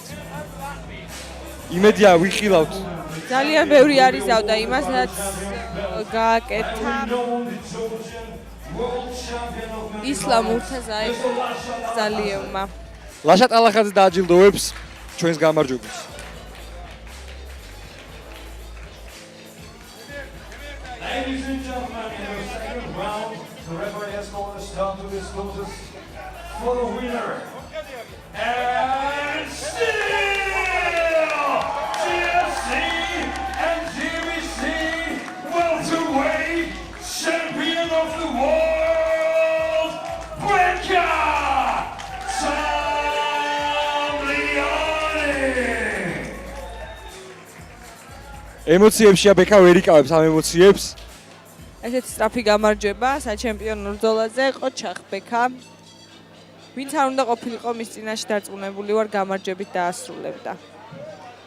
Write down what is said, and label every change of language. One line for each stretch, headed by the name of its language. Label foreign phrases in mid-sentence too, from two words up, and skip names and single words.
Georgian: იმედია ვიხილავთ. ძალიან ბევრი არიზავდა იმას, რაც გააკეთა ისლამ მურთაზალიევმა. ლაშატ ალახაძე დააჯილდოვებს ჩვენს გამარჯვებულს.
English: Ladies and gentlemen, in the second round, the referee has called a stop to this contest for the winner. And still, GFC and GBC welterweight champion of the world, Beka Tamliani.
Georgian: ემოციებშია ბექა ვერ იკავებს ამ ემოციებს. ესეთი სწრაფი გამარჯვება საჩემპიონო ბრძოლაზე ყოჩახ ბექა. ვინც არ უნდა ყოფილიყო მის წინაშე დარწმუნებული ვარ გამარჯვებით დაასრულებდა.